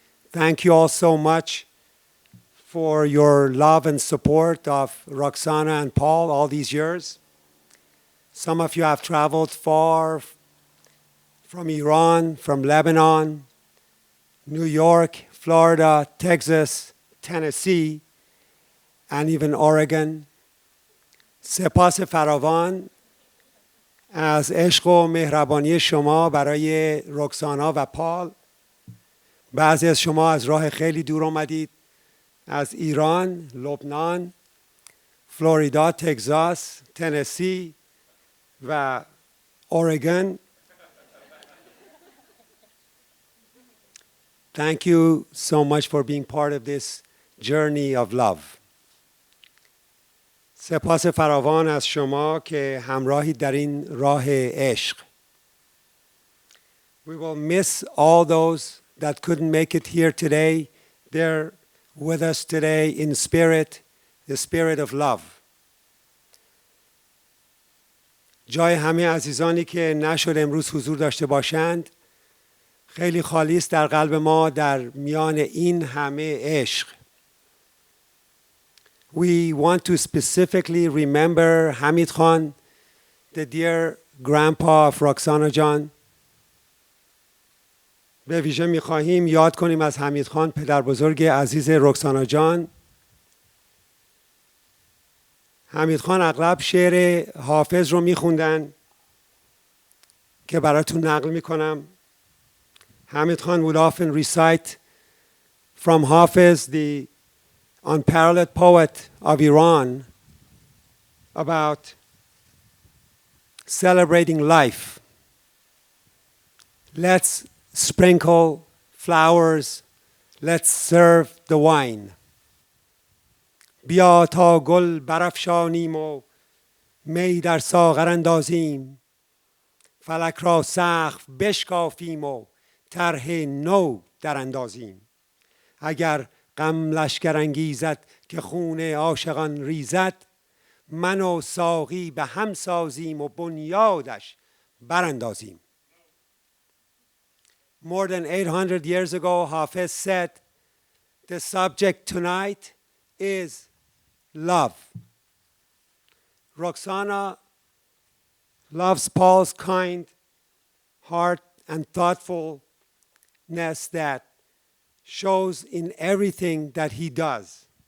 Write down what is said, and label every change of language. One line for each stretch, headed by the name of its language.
English: Thank you all so much for your love and support of Roxana and Paul all these years. Some of you have traveled far from Iran, from Lebanon, New York, Florida, Texas, Tennessee, and even Oregon.
Persian: سپاس فراوان از عشق و مهربانی شما برای رکسانا و پال. بعضی از شما از راه خیلی دور آمدید، از ایران، لبنان، فلوریدا، تگزاس، تنسی و اورگن.
English: Thank you so much for being part of this journey of love.
Persian: سپاس فراوان از شما که همراهی در این راه عشق.
English: We will miss all those that couldn't make it here today. They're with us today in spirit, the spirit of love.
Persian: جای همه عزیزانی که نشد امروز حضور داشته باشند خیلی خالی است در قلب ما در میان این همه عشق.
English: We want to specifically remember Hamid Khan, the dear grandpa of Roxana Jan.
Persian: به ویژه می‌خواهیم یاد کنیم از حمید خان پدر بزرگ عزیز رکسانا جان. حمید خان اغلب شعر حافظ رو می‌خوندن که براتون نقل می‌کنم.
English: Hamid Khan would often recite from Hafiz, the unparalleled poet of Iran, about celebrating life. Let's sprinkle flowers, let's serve the wine.
Persian: بیا تا گل برافشانیم و می در ساغر اندازیم، فلک را سقف بشکافیم و طرح نو در اندازیم. اگر غم لشکر انگیزد که خون عاشقان ریزد، من و ساقی به هم سازیم و بنیادش براندازیم.
English: More than 800 years ago, Hafiz said, the subject tonight is love. Roxana loves Paul's kind heart and thoughtfulness that shows in everything that he does.